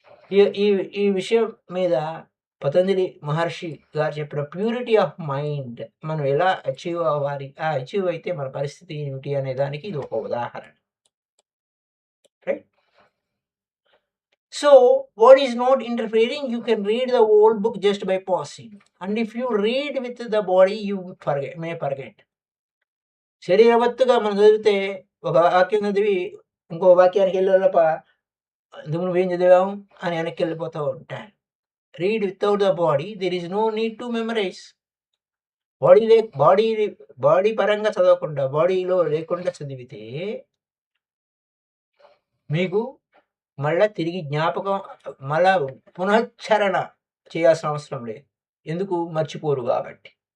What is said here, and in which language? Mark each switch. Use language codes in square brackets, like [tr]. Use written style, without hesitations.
[te] ఈ ఈ ఈ విషయం మీద పతంజలి మహర్షి గారు చెప్పిన [en] purity of mind [te] మనం ఎలా అచీవ్ అవ్వాలి? ఆ అచీవ్ అయితే మన పరిస్థితి ఏమిటి అనే దానికి ఇది ఒక ఉదాహరణ. [en] Right? So, what is not interfering, you can read the whole book just by pausing. And if you read with the body, you may forget. [te] శరీరవత్తుగా మనం చదివితే ఒక వాక్యం చదివి ఇంకో వాక్యానికి వెళ్ళే లోప నువ్వేం చదివావు అని వెనక్కెళ్ళిపోతూ ఉంటారు. [en] Read without the body there is no need to memorize. [te] Body పరంగా చదవకుండా బాడీలో లేకుండా చదివితే మీకు మళ్ళా తిరిగి జ్ఞాపకం మళ్ళా పునశ్చరణ చేయాల్సిన అవసరం లేదు. ఎందుకు? మర్చిపోరు కాబట్టి.